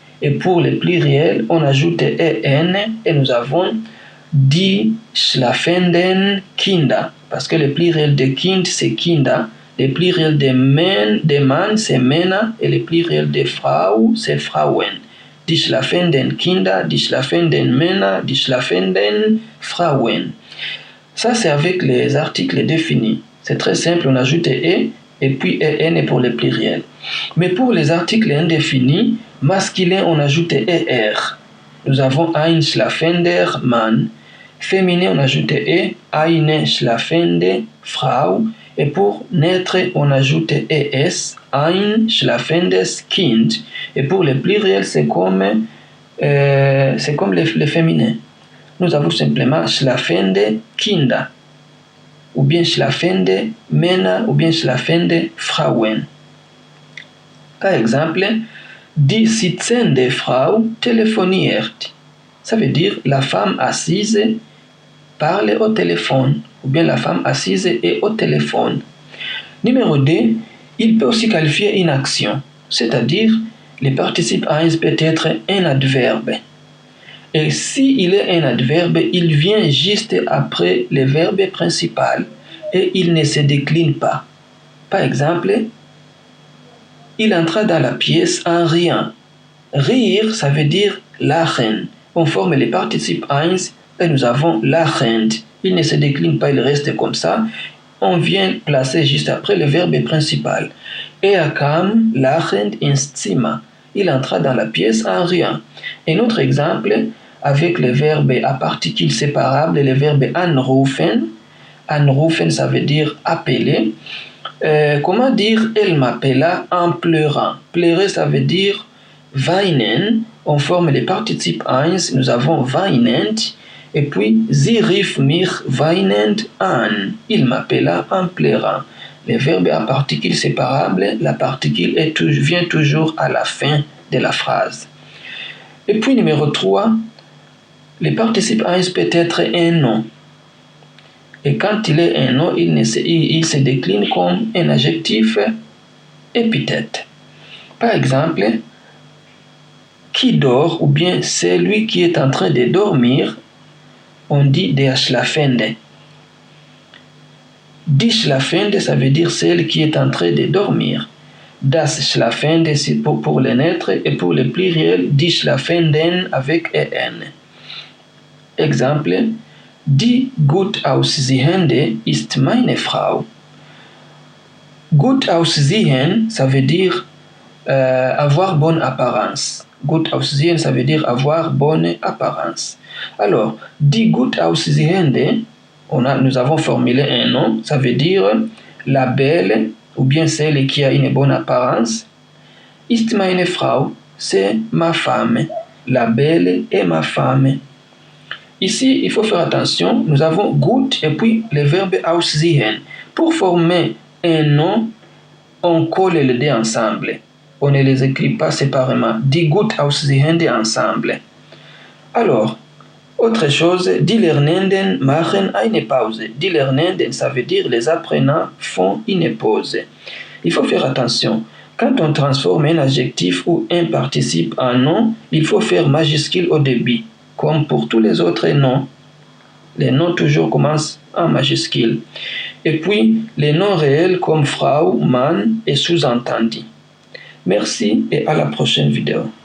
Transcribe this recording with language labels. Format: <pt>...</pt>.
<fr>Et pour le pluriel, on ajoute EN et nous avons</fr> <de>die schlafenden Kinder.</de> <fr>Parce que le pluriel de Kind, c'est Kinder. Le pluriel de Mann, c'est Männer. Et le pluriel de Frau, c'est Frauen.</fr> <de>Die schlafenden Kinder, die schlafenden Männer, die schlafenden Frauen.</de> <fr>Ça, c'est avec les articles définis. C'est très simple, on ajoute E et puis EN pour le pluriel. Mais pour les articles indéfinis, masculin, on ajoute ER. Nous avons</fr> <de>ein schlafender Mann.</de> <fr>Féminin, on ajoute E,</fr> <de>eine schlafende Frau.</de> <fr>Et pour naître, on ajoute ES,</fr> <de>ein schlafendes Kind.</de> <fr>Et pour le pluriel, c'est comme le féminin. Nous avons simplement</fr> <de>schlafende Kinder,</de> <fr>ou bien</fr> <de>schlafende Männer,</de> <fr>ou bien</fr> <de>schlafende Frauen.</de> <fr>Par exemple,</fr> <de>die sitzende Frau telefoniert.</de> <fr>Ça veut dire la femme assise parle au téléphone, ou bien la femme assise est au téléphone. Numéro 2, il peut aussi qualifier une action, c'est-à-dire le participe 1 peut être un adverbe. Et s'il est un adverbe, il vient juste après le verbe principal et il ne se décline pas. Par exemple, il entra dans la pièce en riant. Rire, ça veut dire lachen. On forme les participes 1 et nous avons lachend. Il ne se décline pas, il reste comme ça. On vient placer juste après le verbe principal.</fr> <de>Kam lachend ins Zimmer.</de> <fr>Il entra dans la pièce en riant. Un autre exemple, avec le verbe à particules séparables, le verbe anrufen. Anrufen, ça veut dire appeler. Comment dire elle m'appela en pleurant? Pleurer, ça veut dire weinen. On forme les participes 1. Nous avons weinend. Et puis,</fr> <de>sie rief mich weinend an.</de> <fr>Il m'appela en pleurant. Le verbe à particules séparables, la particule vient toujours à la fin de la phrase. Et puis, numéro 3, le participe 1 peut être un nom. Et quand il est un nom, il se décline comme un adjectif épithète. Par exemple, qui dort ou bien celui qui est en train de dormir, on dit</fr> <de>der Schlafende. Die Schlafende,</de> <fr>ça veut dire celle qui est en train de dormir.</fr> <de>Das Schlafende,</de> <fr>c'est pour le neutre et pour le pluriel,</fr> <de>die Schlafenden</de> <fr>avec EN. Exemple,</fr> <de>die gut aussehende ist meine Frau. Gut aussehen,</de> <fr>ça veut dire avoir bonne apparence.</fr> <de>Gut aussehen,</de> <fr>ça veut dire avoir bonne apparence. Alors,</fr> <de>die gut aussehende,</de> <fr>nous avons formulé un nom, ça veut dire la belle ou bien celle qui a une bonne apparence.</fr> <de>Ist meine Frau,</de> <fr>c'est ma femme. La belle est ma femme. Ici, il faut faire attention, nous avons gut et puis le verbe aussehen. Pour former un nom, on colle les deux ensemble. on ne les écrit pas séparément.</fr> <de>Die gut aussehende</de> <fr>ensemble. Alors, autre chose,</fr> <de>die Lernenden machen eine Pause. Die Lernenden,</de> <fr>ça veut dire les apprenants font une pause. Il faut faire attention. Quand on transforme un adjectif ou un participe en nom, il faut faire majuscule au début, comme pour tous les autres noms. Les noms toujours commencent en majuscule. Et puis, les noms réels comme Frau, Mann et sous-entendu. Merci et à la prochaine vidéo.</fr>